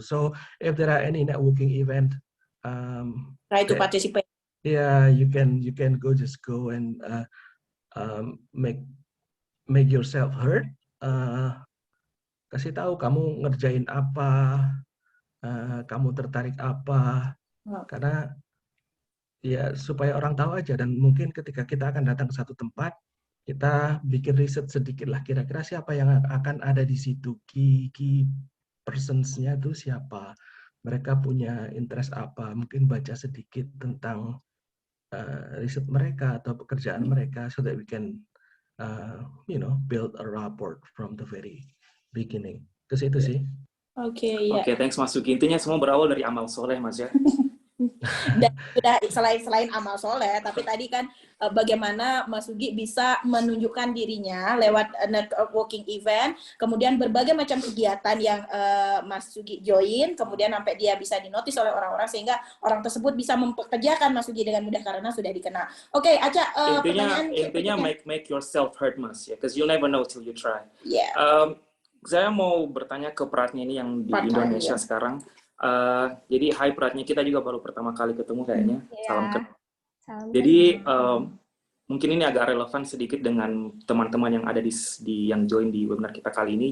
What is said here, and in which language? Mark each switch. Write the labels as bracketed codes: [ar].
[en] So if there are any networking event, try to participate. Yeah, you can go and make yourself heard. [id] Kasih tahu kamu ngerjain apa, kamu tertarik apa, karena ya supaya orang tahu aja. Dan mungkin ketika kita akan datang ke satu tempat, kita bikin riset sedikit lah, kira-kira siapa yang akan ada di situ, key persons-nya itu siapa, mereka punya interest apa, mungkin baca sedikit tentang riset mereka atau pekerjaan mereka, [en] so that we can build a rapport from the very beginning. [id] Ke situ sih. [en] Oke, thanks Mas Sugi. [id] Intinya semua berawal dari amal soleh, Mas ya. Dan sudah selain amal soleh, tapi tadi kan bagaimana Mas Sugi bisa menunjukkan dirinya lewat networking event, kemudian berbagai macam kegiatan yang Mas Sugi join, kemudian sampai dia bisa dinotis oleh orang-orang sehingga orang tersebut bisa mempekerjakan Mas Sugi dengan mudah karena sudah dikenal. Oke, Aca, intinya [en] make yourself heard, Mas ya, because you'll never know till you try. Yeah. [id] Saya mau bertanya ke Pratnya ini yang di Indonesia sekarang. Jadi Hai Pratnya, kita juga baru pertama kali ketemu kayaknya. Salam kenal. Jadi mungkin ini agak relevan sedikit dengan teman-teman yang ada di yang join di webinar kita kali ini.